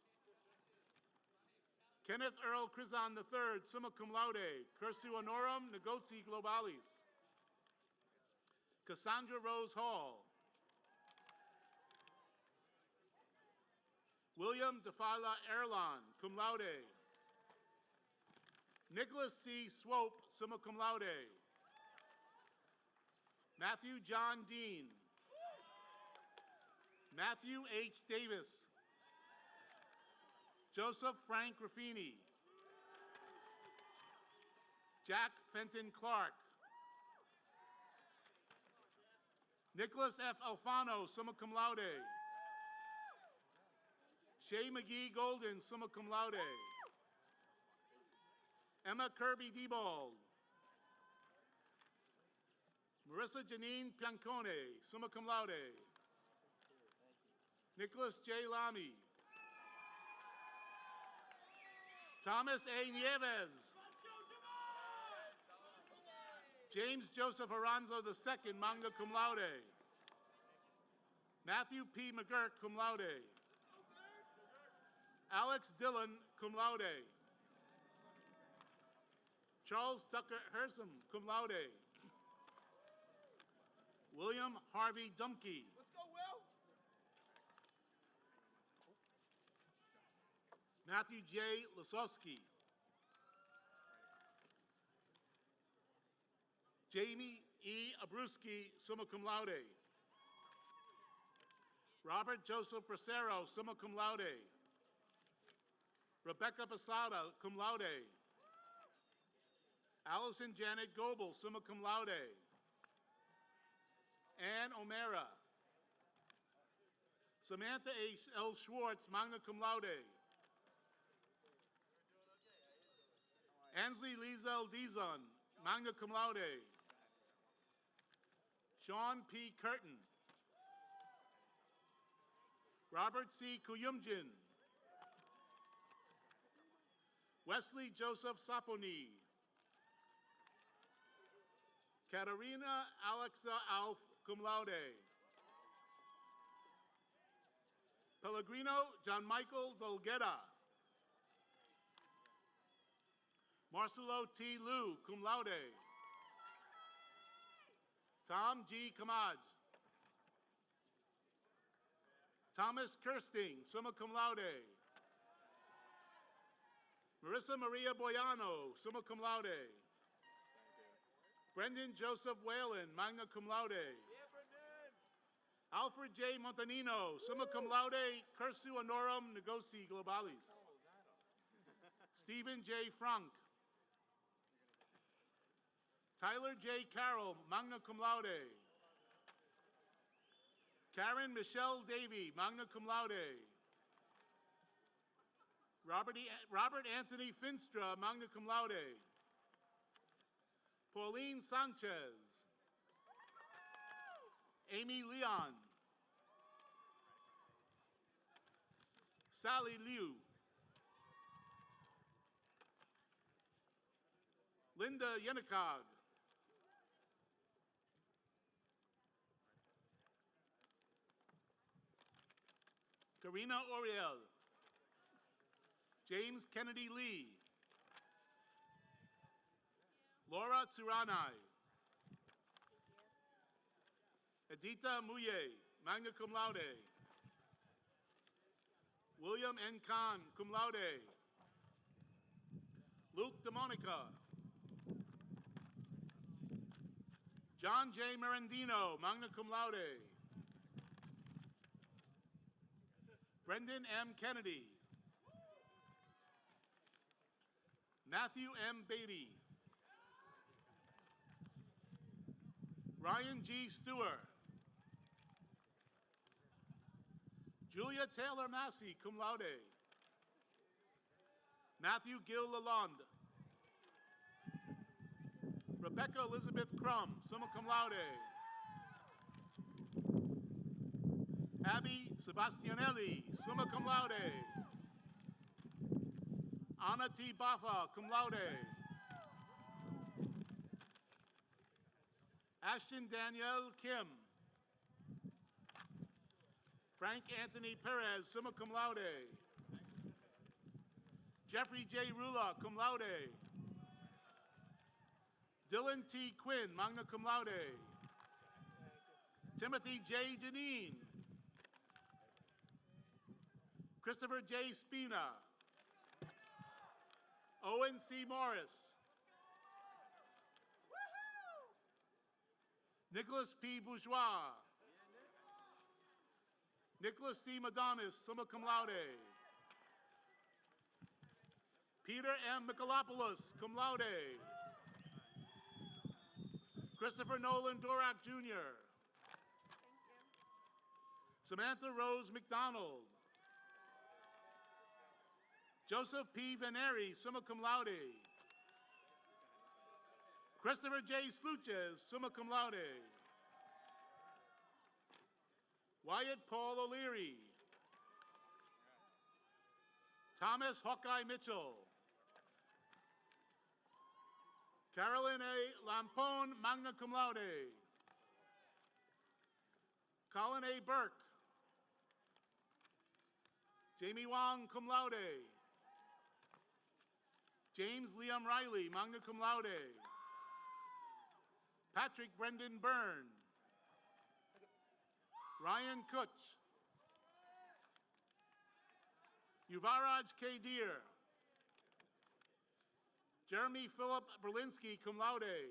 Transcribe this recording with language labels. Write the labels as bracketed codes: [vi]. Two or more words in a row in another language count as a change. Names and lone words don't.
[la] Kenneth Earl Krizan III, summa cum laude, cursu honorum negotii globalis. [en] Cassandra Rose Hall. [la] William DeFala Erlon, cum laude. Nicholas C. Swope, summa cum laude. [en] Matthew John Dean. Matthew H. Davis. Joseph Frank Raffini. Jack Fenton Clark. Nicholas F. [la] Alfano, summa cum laude. Shay McGee Golden, summa cum laude. [en] Emma Kirby Diebold. [la] Marissa Janine Piancone, summa cum laude. [en] Nicholas J. Lamy. Thomas A. Nieves. [la] James Joseph Aranzo II, magna cum laude. Matthew P. McGurk, cum laude. Alex Dillon, cum laude. Charles Tucker Hersom, cum laude. [en] William Harvey Dumke. Let's go, Will. Matthew J. Lasowski. Jamie E. [la] Abrusky, summa cum laude. Robert Joseph Bracero, summa cum laude. Rebecca Posada, cum laude. Allison Janet Goebel, summa cum laude. [en] Ann O'Mara. Samantha L. [la] Schwartz, magna cum laude. Ansley Liesel Dizon, magna cum laude. [en] Sean P. Curtin. Robert C. Kuyumjin. Wesley Joseph Saponi. Katarina Alexa Alf, [la] cum laude. [en] Pellegrino John Michael Dolgetta. [la] Marcelo T. Liu, cum laude. [en] Tom G. Kamaj. [la] Thomas Kirsting, summa cum laude. Marissa Maria Boyano, summa cum laude. Brendan Joseph Whalen, magna cum laude. [en] Alfred J. [la] Montanino, summa cum laude, cursu honorum negotii globalis. [en] Stephen J. Frank. Tyler J. Carroll, [la] magna cum laude. Karen Michelle Davey, magna cum laude. Robert Anthony Finstra, magna cum laude. [en] Pauline Sanchez. Amy Leon. Sally Liu. Linda Yenikog. Karina Oriel. James Kennedy Lee. Laura Tsuranai. Edita Muye, [la] magna cum laude. William N. Kahn, cum laude. [en] Luke DeMonica. John J. [la] Merendino, magna cum laude. [en] Brendan M. Kennedy. Matthew M. Beatty. Ryan G. Stewart. Julia Taylor Massey, [la] cum laude. [en] Matthew Gill Lalonde. [la] Rebecca Elizabeth Crum, summa cum laude. Abby Sebastianelli, summa cum laude. Anna T. Baffa, cum laude. [en] Ashton Danielle Kim. Frank Anthony Perez, [la] summa cum laude. Jeffrey J. Rula, cum laude. Dylan T. Quinn, magna cum laude. [en] Timothy J. Deneen. Christopher J. Spina. Owen C. Morris. Nicholas P. Bourgeois. Nicholas C. Madonis, [la] summa cum laude. [en] Peter M. [la] Michalopoulos, cum laude. [en] Christopher Nolan Dorak, Jr. Samantha Rose McDonald. [la] Joseph P. Veneri, summa cum laude. [en] Christopher J. [la] Sluches, summa cum laude. [en] Wyatt Paul O'Leary. Thomas Hawkeye Mitchell. Carolyn A. [la] Lampone, magna cum laude. [en] Colin A. Burke. Jamie Wong, [la] cum laude. [en] James Liam Riley, [la] magna cum laude. [en] Patrick Brendan Byrne. Ryan Kutch. Yuvaraj K. Deer. [la] Jeremy Philip Berlinski, cum laude.